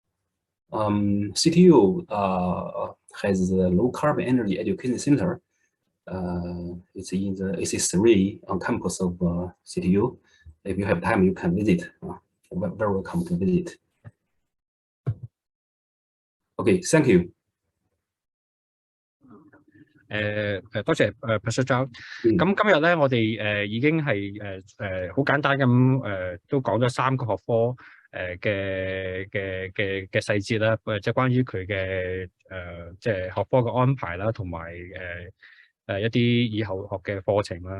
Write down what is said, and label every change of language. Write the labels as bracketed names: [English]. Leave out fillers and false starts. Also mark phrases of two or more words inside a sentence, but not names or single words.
[English] CityU has a low carbon energy education center It's in the AC3 on campus of CityU. If you have time, you can visit. Very welcome to visit. Okay, thank you. [Cantonese] 多謝Professor Zhao。咁今日咧，我哋已經係好簡單咁都講咗3個學科嘅細節啦，即係關於佢嘅即係學科嘅安排啦，同埋一啲以後學嘅課程啦。